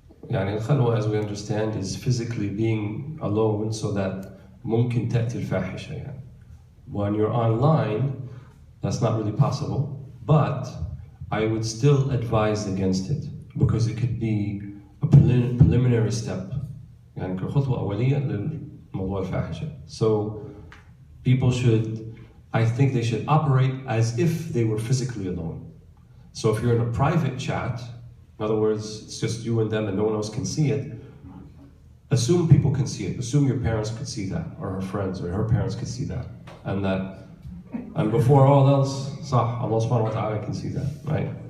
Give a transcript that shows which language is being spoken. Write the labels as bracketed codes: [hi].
[en] يعني الخلوة, as we understand, is physically being alone so that [ar] ممكن تأتي الفاحشة يعني. [en] When you're online, that's not really possible, but I would still advise against it because it could be a preliminary step. [ar] يعني كخطوة أولية للموضوع الفاحشة. [en] So people should, I think they should operate as if they were physically alone. So if you're in a private chat, in other words, it's just you and them and no one else can see it, assume people can see it. Assume your parents could see that, or her friends, or her parents could see that. And before all else, Allah subhanahu wa ta'ala can see that, right?